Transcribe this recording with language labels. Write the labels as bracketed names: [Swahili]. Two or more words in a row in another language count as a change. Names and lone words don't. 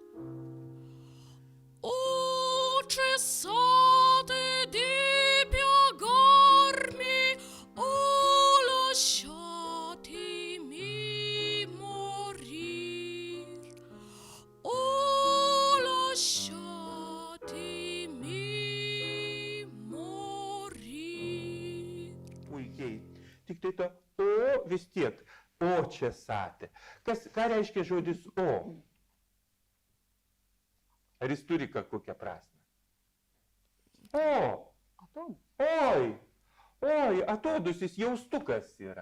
[Italian] O cessate di piegarmi, o lasciatemi morir, o lasciatemi morir. [Lithuanian] Puikiai. Tik tai ta o vis tiek, o čia satė. Ką reiškia žodis o? Ar jis turi kokią prasmę? O, oi, atodusis jaustukas yra.